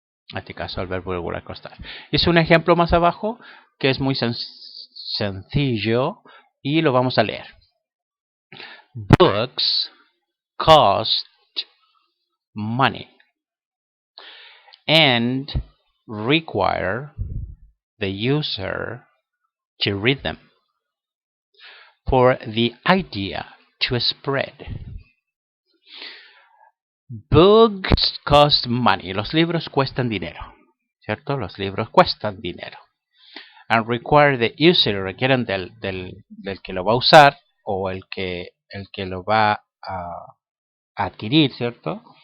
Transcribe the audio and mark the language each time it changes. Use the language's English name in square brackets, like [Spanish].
[Spanish] En este caso, el verbo regular costar. Es un ejemplo más abajo que es muy sencillo y lo vamos a leer. [English] Books cost money and require the user to read them for the idea to spread. Books cost money. [Spanish] Los libros cuestan dinero, ¿cierto? Los libros cuestan dinero. [English] And require the user, [Spanish] requieren del que lo va a usar o el que lo va a adquirir, ¿cierto?